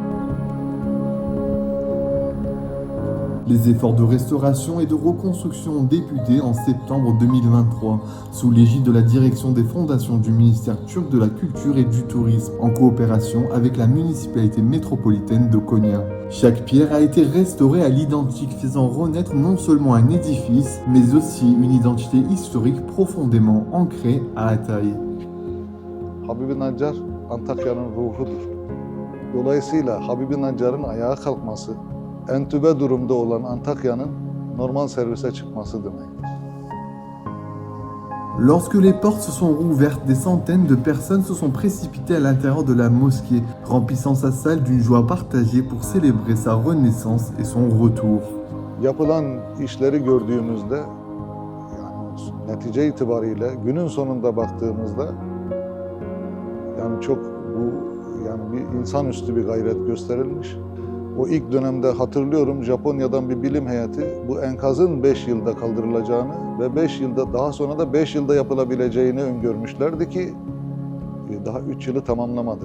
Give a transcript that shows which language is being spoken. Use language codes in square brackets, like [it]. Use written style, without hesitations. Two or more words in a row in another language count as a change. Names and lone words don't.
[fr] Les efforts de restauration et de reconstruction ont débuté en septembre 2023, sous l'égide de la direction des fondations du ministère turc de la Culture et du Tourisme, en coopération avec la municipalité métropolitaine de Konya. Chaque pierre a été restaurée à l'identique, faisant renaître non seulement un édifice, mais aussi une identité historique profondément ancrée à Hatay. [tr] Habibi Nedjar Antakya'nın ruhudur. Dolayısıyla Habibi Nedjar'ın ayağa kalkması, entübe durumda olan Antakya'nın normal servise çıkması demektir. [fr] Lorsque les portes se sont rouvertes, des centaines de personnes se sont précipitées à l'intérieur de la mosquée, remplissant sa salle d'une joie partagée pour célébrer sa renaissance et son retour. [tr] Yapılan işleri gördüğümüzde, yani netice itibariyle günün sonunda baktığımızda, yani çok bir insanüstü bir gayret gösterilmiş. O ilk dönemde hatırlıyorum, Japonya'dan bir bilim heyeti bu enkazın 5 yılda kaldırılacağını ve 5 yılda daha sonra da 5 yılda yapılabileceğini öngörmüşlerdi ki daha 3 yılı tamamlamadık.